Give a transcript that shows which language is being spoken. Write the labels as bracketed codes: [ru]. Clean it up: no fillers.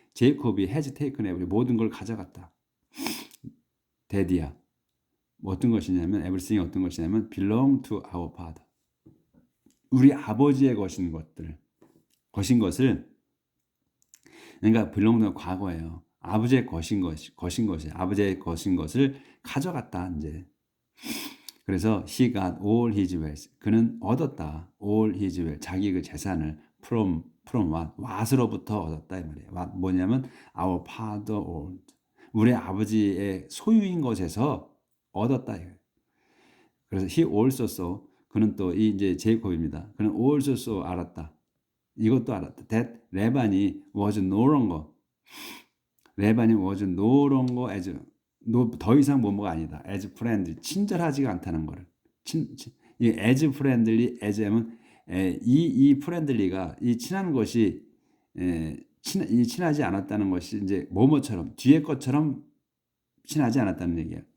[ko] 제이콥이 [en] has taken everything [ko] 모든 걸 가져갔다. 데디아 어떤 것이냐면 everything이 어떤 것이냐면 [en] belong to our father. [ko] 우리 아버지의 것인 것을 그러니까 belong는 과거예요. 아버지의 것인 것이 아버지의 것인 것을 가져갔다 이제. [en] 그래서 he got all his wealth. [ko] 그는 얻었다. [en] all his wealth. [ko] 자기 그 재산을 [en] from what [ko] 으로부터 얻었다 이 말이에요. [en] what [ko] 뭐냐면 [en] our father owned. [ko] 우리 아버지의 소유인 것에서 얻었다 이거예요. [en] 그래서 he also saw. [ko] 그는 또 이제 제이콥입니다. 그는 [en] also saw [ko] 알았다. 이것도 알았다. [en] that 레반이 was no longer. [ko] 레반이 [en] was no longer as [ko] 더 이상 뭐뭐가 아니다. [en] as friendly [ko] 친절하지가 않다는 거를. 이 [en] as friendly as [ko] 면 이 friendly가 이 친한 것이 이 친하지 않았다는 것이 이제 뭐뭐처럼 뒤에 것처럼 친하지 않았다는 얘기예요.